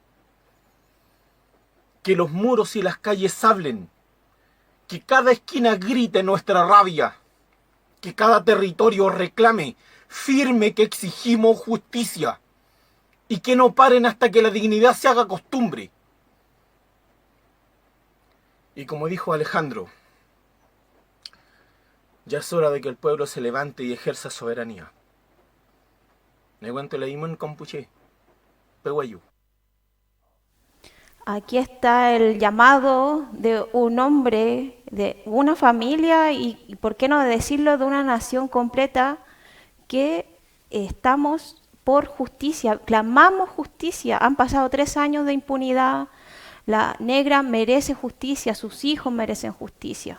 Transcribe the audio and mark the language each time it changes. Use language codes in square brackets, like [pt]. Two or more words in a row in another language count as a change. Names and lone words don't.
[es] Que los muros y las calles hablen, que cada esquina grite nuestra rabia, que cada territorio reclame firme que exigimos justicia y que no paren hasta que la dignidad se haga costumbre. Y como dijo Alejandro, ya es hora de que el pueblo se levante y ejerza soberanía. [arn] Neguante la imón compuche, peguayu. [es] Aquí está el llamado de un hombre, de una familia y por qué no decirlo, de una nación completa que estamos por justicia, clamamos justicia. Han pasado 3 años de impunidad, la negra merece justicia, sus hijos merecen justicia.